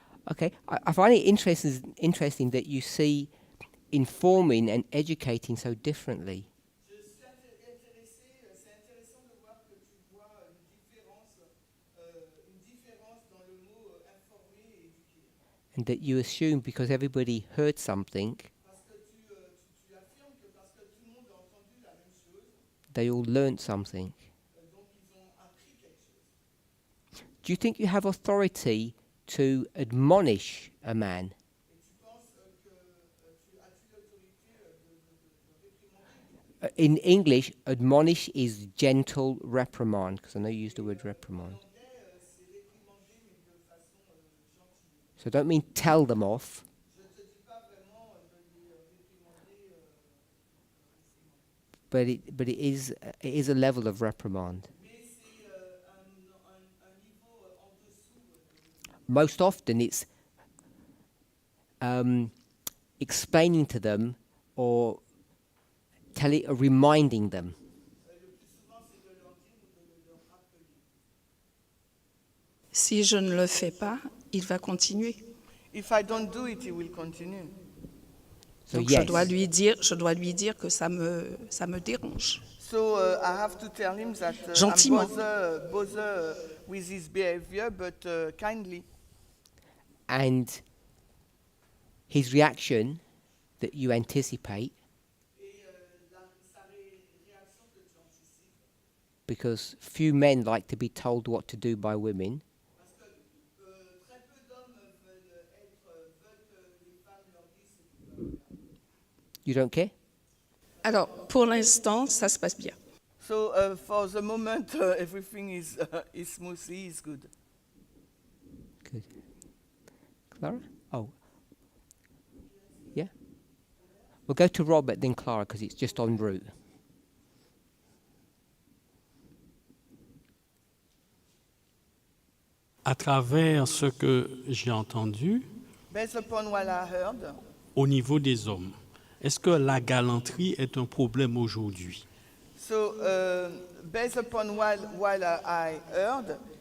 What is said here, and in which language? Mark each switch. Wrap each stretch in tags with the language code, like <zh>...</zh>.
<en>Okay, I find it interesting that you see informing and educating so differently.</en> <fr>C'est intéressant de voir que tu vois une différence dans le mot informer et éduquer.</fr> <en>And that you assume because everybody heard something,</en> <fr>Parce que tu affirmes que parce que tout le monde a entendu la même chose,</fr> <en>they all learnt something.</en> <fr>donc ils ont appris quelque chose.</fr> <en>Do you think you have authority to admonish a man?</en> <fr>Et tu penses que as-tu l'autorité de réprimander?</fr> <en>In English, admonish is gentle reprimand, because I know you use the word reprimand.</en> <fr>C'est réprimander, mais de façon gentille.</fr> <en>So I don't mean tell them off,</en> <fr>Je ne te dis pas vraiment de les réprimander</fr> <en>but it is a level of reprimand.</en> <fr>mais c'est un niveau en dessous.</fr> <en>Most often it's explaining to them or reminding them.</en> <fr>Le plus souvent, c'est de leur dire ou de leur rappeler. Si je ne le fais pas, il va continuer.</fr> <en>If I don't do it, he will continue. So</en> <fr>Donc</fr> <en>yes,</en> <fr>je dois lui dire que ça me dérange.</fr> <en>So I have to tell him that</en> <fr>Gentiment.</fr> <en>I'm bother with his behavior, but kindly. and his reaction that you anticipate, because few men like to be told what to do by women. You don't care?</en> <fr>Alors, pour l'instant, ça se passe bien.</fr> <en>So for the moment, everything is smoothly, is good. Good. Clara? Oh. Yeah? We'll go to Robert, then Clara, because it's just en route.</en> <fr>À travers ce que j'ai entendu,</fr> <en>Based upon what I heard,</en> <fr>au niveau des hommes, est-ce que la galanterie est un problème aujourd'hui?</fr> <en>so based upon what I heard,</en>